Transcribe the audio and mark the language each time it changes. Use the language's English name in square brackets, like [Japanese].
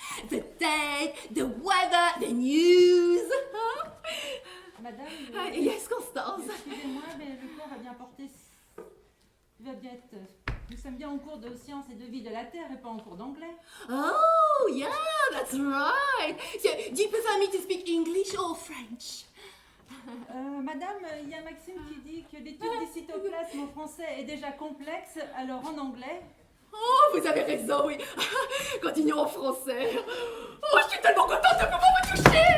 [English] The date, the weather, the news. Huh? [French] Madame, [English] Yes, Constance. [French] excusez-moi, mais le cours va bien porter... va bien être... Nous sommes bien en cours de sciences et de vie de la Terre et pas en cours d'anglais. [English] Oh, yeah, that's right. So, do you prefer me to speak English or French? [French] Madame, il y a Maxime qui dit que l'étude du cytoplasme en français est déjà complexe, alors en anglais... Oh, vous avez raison, oui. Continuons en français. Oh, je suis tellement contente de pouvoir vous toucher.